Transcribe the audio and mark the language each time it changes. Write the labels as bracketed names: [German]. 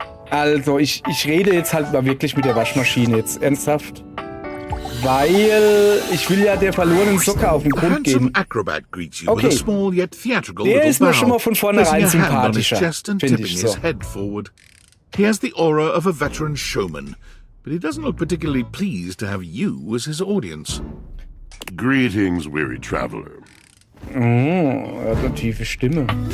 [German] Also, ich rede jetzt halt mal wirklich mit der Waschmaschine jetzt. Ernsthaft. Weil ich will ja der verlorenen Socke auf den Grund gehen. Okay. Der ist mir schon mal von vornherein sympathischer, finde ich so. [English] He has the aura of a veteran showman, but he doesn't look particularly pleased to have you as his audience. Greetings, weary traveler. [German] Oh, er hat eine tiefe Stimme.